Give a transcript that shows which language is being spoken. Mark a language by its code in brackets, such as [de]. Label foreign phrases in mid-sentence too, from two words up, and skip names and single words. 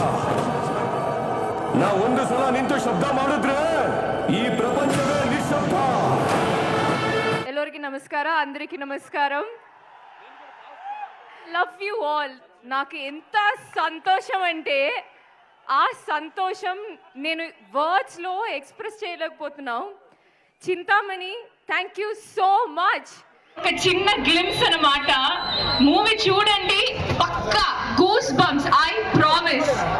[kn] ನಾ ಒಂದು ಸಲ ನಿಂತು ಶಬ್ದ ಮಾಡಿದ್ರೆ ಈ ಪ್ರಪಂಚವೇ ನಿಶ್ಶಬ್ದ. ಎಲ್ಲರಿಗೂ ನಮಸ್ಕಾರ, [te] అందరికీ నమస్కారం. [en] Love you all. [te] నాకు ఎంత సంతోషం అంటే ఆ సంతోషం నేను వర్డ్స్లో ఎక్స్ప్రెస్ చేయలేకపోతున్నాం. [en] చింతామణి, thank you so much. [te] ఒక చిన్న గ్లిమ్స్ అన్నమాట. మూవీ చూడండి, పక్కా [en] goose bumps, I promise.